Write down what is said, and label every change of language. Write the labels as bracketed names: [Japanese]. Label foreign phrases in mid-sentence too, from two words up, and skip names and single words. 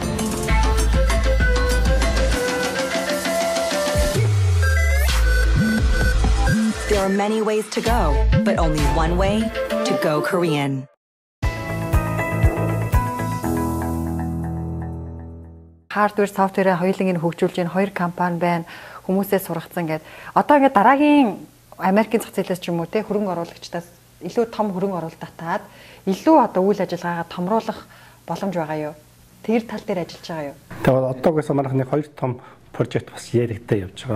[English] There are many ways to go, but only one way to go Korean. Hardware, software [Mongolian] хоёуланг нь хөгжүүлж байгаа хоёр компани байна. Хүмүүсээ сургацсан гэдэг. Одоо ингээд дараагийн Америкийн зах зээлээс ч юм уу те хөрөнгө оруулагчдаас илүү том хөрөнгө оруулалт татаад илүү одоо үйл ажиллагаагаа томруулах боломж байгаа юу? Тэр тал дээр ажиллаж байгаа юу? Тэгээд одоогоос манайхны хоёр том прожект бас яригдаа явж байгаа.